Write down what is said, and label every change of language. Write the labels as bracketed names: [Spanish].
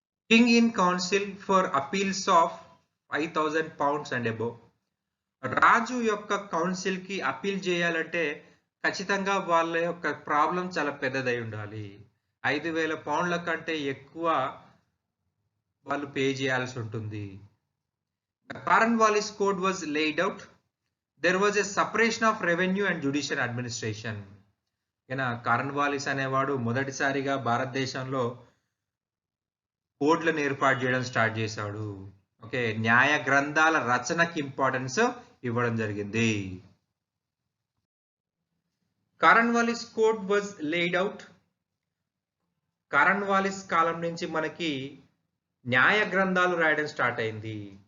[English] King in council for appeals of 5,000 pounds and above. [Telugu] రాజు యొక్క council కి appeal చేయాలంటే ఖచ్చితంగా వాళ్ళ యొక్క ప్రాబ్లం చాలా పెద్దదై ఉండాలి. 5,000 పౌండ్ల కంటే ఎక్కువ వాళ్ళు పే చేయాల్సి ఉంటుంది. [English] The Cornwallis Code was laid out. There was a separation of revenue and judicial administration. [Telugu] Cornwallis అనేవాడు మొదటిసారిగా భారతదేశంలో కోడ్లను ఏర్పాటు చేయడం స్టార్ట్ చేశాడు. ఓకే, న్యాయ గ్రంథాల రచనకి ఇంపార్టెన్స్ ఇవ్వడం జరిగింది. [English] Cornwallis code was laid out. [Telugu] Cornwallis కాలం నుంచి మనకి న్యాయ గ్రంథాలు రాయడం స్టార్ట్ అయింది.